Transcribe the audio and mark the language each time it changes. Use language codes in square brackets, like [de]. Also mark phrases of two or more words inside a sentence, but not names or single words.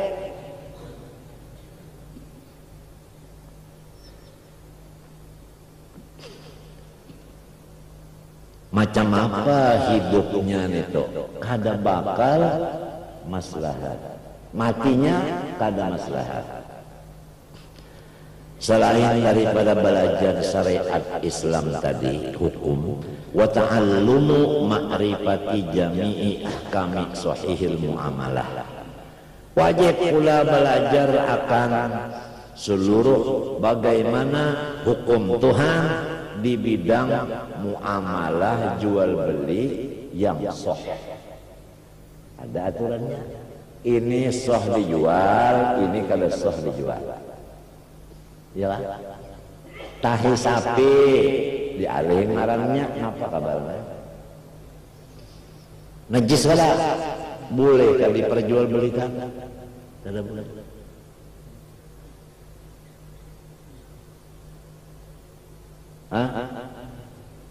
[id] Macam apa hidupnya itu? [bjn] Kada bakal maslahat. Matinya kada maslahat. [id] Selain daripada belajar syariat Islam tadi, hukum, [ar] وتعلم معرفة جميع أحكام صحيح المعاملة. [id] Wajib pula belajar akan seluruh bagaimana hukum Tuhan di bidang muamalah jual beli yang sahih. Ada aturannya. Ini sah dijual, ini kalau sah dijual. Ya lah. [bjn] Tahi sapi dialih ngarannya apa kabarnya? Najis kada? [id] Boleh kan diperjualbelikan? [bjn] Kada boleh. Hah?